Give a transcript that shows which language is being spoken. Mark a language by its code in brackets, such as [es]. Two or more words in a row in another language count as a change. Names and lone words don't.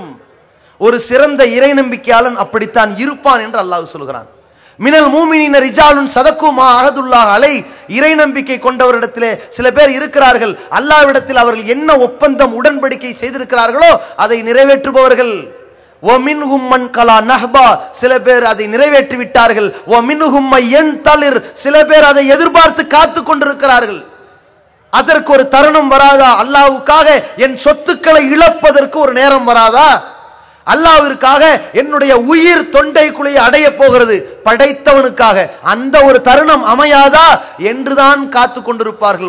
[ta] ஒரு சிறந்த இறை நம்பிக்கையாளன் அப்படித்தான் இருப்பான் என்று அல்லாஹ் சொல்கிறான். [ar] من المؤمنين رجال صدقوا ما عاهدوا الله عليه. [ta] இறை நம்பிக்கை கொண்டவரிடத்திலே சில பேர் இருக்கிறார்கள், அல்லாஹ்விடத்தில் அவர்கள் என்ன ஒப்பந்தம் உடன்படிக்கை செய்திருக்கிறார்களோ அதை நிறைவேற்றுபவர்கள். [ar] وَمِنْهُمْ مَنْ قَلَى نَحْبًا. [ta] சில பேர் அதை நிறைவேற்றி விட்டார்கள். [ar] وَمِنْهُمْ مَنْ يَنْتَظِرُ. [ta] சில பேர் அதை எதிர்பார்த்து காத்து கொண்டிருக்கிறார்கள். அதற்கு ஒரு தருணம் வராதா? அல்லாஹ்வுக்காக என் சொத்துக்களை இழப்பதற்கு ஒரு நேரம் வராதா? அல்லாஹ்விற்காக என்னுடைய உயிர் தொண்டை குழியை அடைய போகிறது, படைத்தவனுக்காக. அந்த ஒரு தருணம் அமையாதா என்றுதான் காத்து கொண்டிருப்பார்கள்.